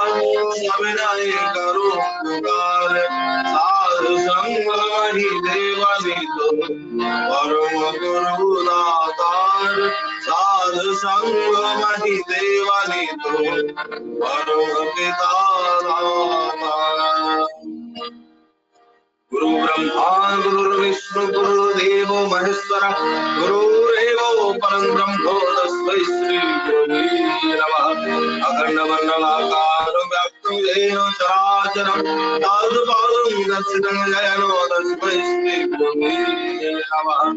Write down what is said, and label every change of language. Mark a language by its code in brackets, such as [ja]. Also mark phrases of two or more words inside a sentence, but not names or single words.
[sd] सविनय करो पुकार साधु संग ही देवनी तो परम गुरु दातार साधु संग ही देवनी तो [sa] परम पिता दातार गुरु ब्रह्मा गुरु विष्णु गुरुदेव महेश्वर गुरुरेव परं ब्रह्मो तस्मै श्री गुरुवे नमः अखंड मंडलाकार व्याप्तं येन चराचरं तत्पदं दर्शितं येन तस्मै श्री गुरुवे नमः